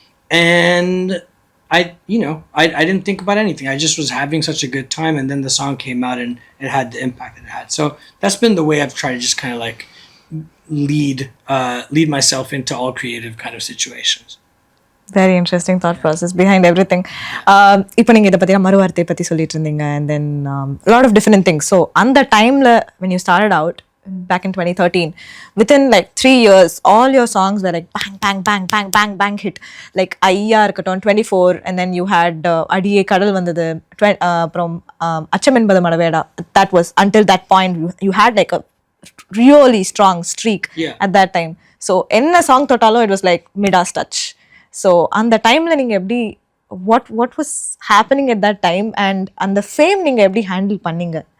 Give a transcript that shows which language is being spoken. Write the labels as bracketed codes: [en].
[en] And I didn't think about anything. I just was having such a good time, and then the song came out and it had the impact that it had. So that's been the way I've tried to just kind of like lead myself into all creative kind of situations. Very interesting thought process behind everything. [ta] இப்போ நீங்கள் இதை பற்றினா மறுவார்த்தை பற்றி சொல்லிட்டு இருந்தீங்க, [en] and then a lot of different things. So [ta] அந்த டைமில் [en] when you started out back in 2013, within like 3 years, all your songs were like bang, bang, bang, bang, bang, bang hit. Like ஐயா இருக்கட்டும் 24, and then you had அடியே கடல் வந்தது, அப்புறம் அச்சம் என்பது மடவேடா. That was until that point you had like a really strong streak at that time. So என்ன song தொட்டாலும் it was like Midas touch. So [ta] அந்த டைம்ல நீங்க எப்படி [en] what was happening at that time, and அந்த fame [ta] நீங்க எப்படி handle பண்ணீங்க?